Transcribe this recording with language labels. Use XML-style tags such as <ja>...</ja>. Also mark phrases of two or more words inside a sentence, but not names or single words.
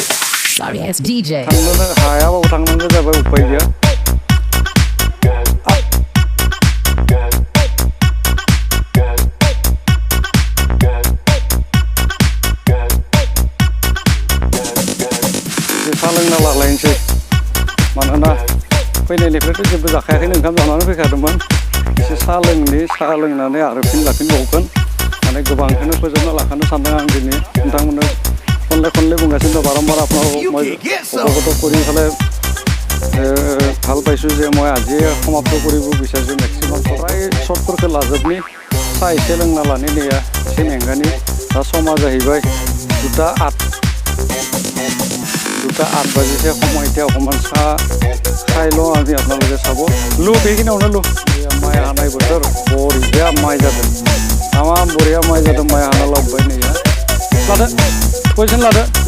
<brx>थांनो हायाबाबो थांनांगौ जाबाय उपाय गैया साहा लोंना लालायनोसै मानोना फैनायनिफ्रायथ' जेबो जाखायाखैनो ओंखाम जानानै फैखादोंमोन एसे साहा लोंनानै आरो फिन लाफिनबावगोन माने गोबांखौनो फोजोबना लाखानो सानदों आं दिनै नोंथांमोननो खनले बुंगासिनो दं बारम्बार</brx> <as>আপোনাক মই অৱগত কৰি পেলাই ভাল পাইছোঁ যে মই আজিয়ে সমাপ্ত কৰিব বিচাৰিছোঁ মেক্সিমাম প্ৰায়</as> <brx>शटफोरखौ लाजोबनि साहा एसे लोंना लानि नैया एसे मेंगानि दा समा जाहैबाय 2:08 बाजिसे</brx> <as>সময় এতিয়া অকণমান চাহ খাই লওঁ আজি আপোনালোকে চাব লো</as> <brx>बेखिनियावनो लो माइ हानाय बोथोर बरिया माइ जादों तामाम बरिया माइ जादों माइ हाना लाबोबाय नैया लादो पजिसन लादो</brx>